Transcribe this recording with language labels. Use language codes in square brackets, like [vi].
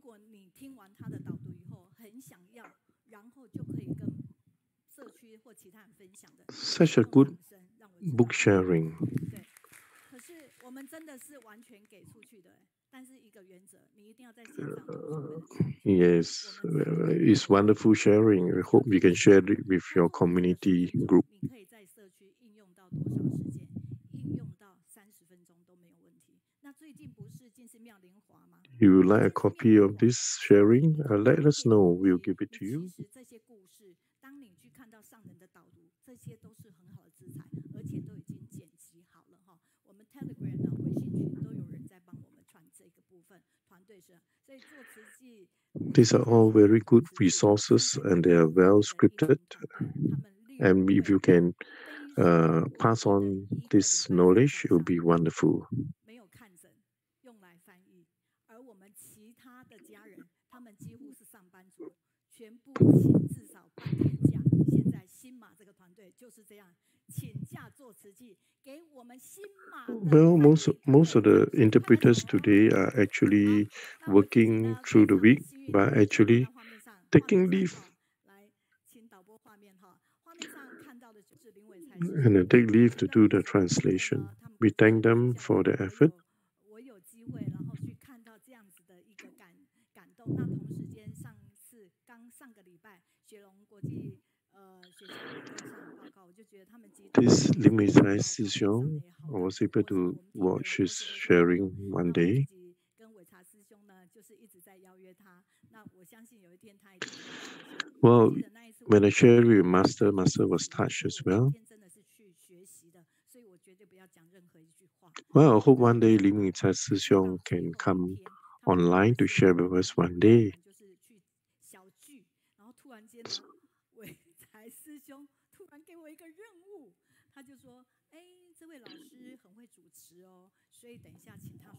[zh] 你听完他的导读以后，很想要，然后就可以跟社区或其他人分享的。 [en] Such a good book sharing. [zh] 对，可是我们真的是完全给出去的。但是一个原则，你一定要在线上。 [en] Yes, it's wonderful sharing. I hope you can share it with your community group. [zh] 你可以在社区应用到多少时间？应用到30分钟都没有问题。那最近不是进寺庙莲华吗？ [en] You would like a copy of this sharing? Let us know. We'll give it to you. [zh] 其实这些故事，当你去看到上人的导读，这些都是很好的资产，而且都已经剪辑好了哈。我们 Telegram 呢、微信群都有人在帮我们传这个部分，团队是，所以做慈济。 [en] These are all very good resources, and they are well scripted. And if you can pass on this knowledge, it will be wonderful. [zh] 没有看诊，用来翻译，而我们其他的家人，他们几乎是上班族，全部请至少半天假。现在新马这个团队就是这样，请假做慈济，给我们新马。 [en] Well, most of the interpreters today are actually working through the week, but actually taking leave. [zh] 来，请导播画面哈，画面上看到的就是林伟才。 [en] And they take leave to do the translation. We thank them for their effort. [zh] 我有机会，然后去看到这样子的一个感动。那同时间，上个礼拜，雪龙国际学校有上报告，我就觉得他们集团。 [en] This Lim Wei Cai Si Xiong, I was able to watch his sharing one day. [zh] 跟伟茶师兄呢，就是一直在邀约他。那我相信有一天他一定会。 [en] Well, when I shared with Master was touched as well. [zh] 真的是去学习的，所以我绝对不要讲任何一句话。 [en] Well, I hope one day Lim Wei Cai Si Xiong can come online to share with us one day. [zh] 就是去小聚，然后突然间呢，伟才师兄突然给我一个任务，他就说：“哎，这位老师很会主持哦，所以等一下请他。”